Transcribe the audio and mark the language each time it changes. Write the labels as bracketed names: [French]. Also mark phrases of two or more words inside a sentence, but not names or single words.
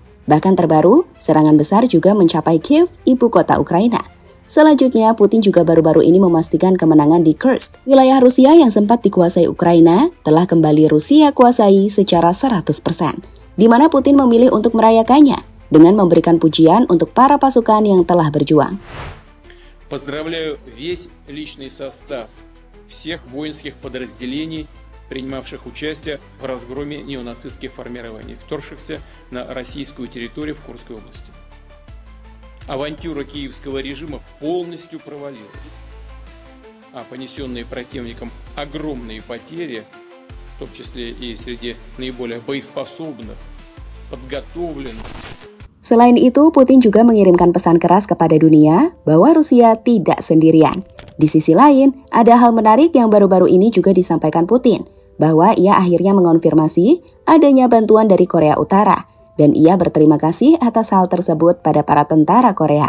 [Indonesian] Bahkan terbaru, serangan besar juga mencapai Kiev, ibu kota Ukraina. Selanjutnya, Putin juga baru-baru ini memastikan kemenangan di Kursk. Wilayah Rusia yang sempat dikuasai Ukraina telah kembali Rusia kuasai secara 100%, di mana Putin memilih untuk merayakannya dengan memberikan pujian untuk para pasukan yang telah berjuang. [Russian] Поздравляю весь личный состав всех воинских подразделений, принимавших участие в разгроме неонацистских формирований, вторгшихся на российскую территорию в Курской области. Авантюра киевского режима полностью провалилась, а понесенные противником огромные потери, в том числе и среди наиболее боеспособных, подготовленных. [Indonesian] Selain itu, Putin juga mengirimkan pesan keras kepada dunia bahwa Rusia tidak sendirian. Di sisi lain, ada hal menarik yang baru-baru ini juga disampaikan Putin, bahwa ia akhirnya mengonfirmasi adanya bantuan dari Korea Utara, dan ia berterima kasih atas hal tersebut pada para tentara Korea.